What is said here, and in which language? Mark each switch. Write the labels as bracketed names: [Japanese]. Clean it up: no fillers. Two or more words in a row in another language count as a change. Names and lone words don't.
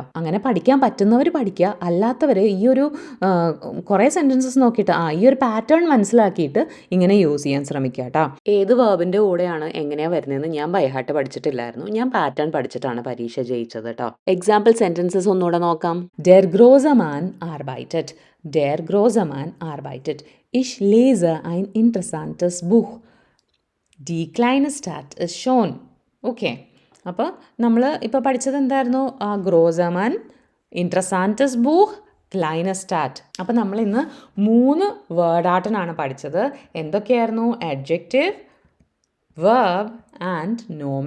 [Malayalam] അങ്ങനെ പഠിക്കാൻ പറ്റുന്നവർ പഠിക്കുക, അല്ലാത്തവർ ഈ ഒരു കുറേ സെൻറ്റൻസസ് നോക്കിയിട്ട് ഈ ഒരു പാറ്റേൺ മനസ്സിലാക്കിയിട്ട് ഇങ്ങനെ യൂസ് ചെയ്യാൻ ശ്രമിക്കുക കേട്ടോ. ഏത് വേർബിൻ്റെ കൂടെയാണ് എങ്ങനെയാണ് വരുന്നതെന്ന് ഞാൻ ബൈഹാർട്ട് പഠിച്ചിട്ടില്ലായിരുന്നു. ഞാൻ പാറ്റേൺ പഠിച്ചിട്ടാണ് പരീക്ഷ ജയിച്ചത് കേട്ടോ. [English] example sentences [Malayalam] ഒന്നുകൂടെ നോക്കാം. [German] Der große Mann arbeitet, der große Mann arbeitet. Ich lese ein interessantes Buch, die kleine Stadt ist schon. [Malayalam] ഓക്കെ, അപ്പോൾ നമ്മൾ ഇപ്പോൾ പഠിച്ചത് എന്തായിരുന്നു, [German] große Mann, interessantes Buch, kleine Stadt. [Malayalam] അപ്പം നമ്മൾ ഇന്ന് 3 വേർഡ് ആർട്ടിനാണ് പഠിച്ചത്. എന്തൊക്കെയായിരുന്നു, [English] adjective, verb and [Malayalam] നോമൻ.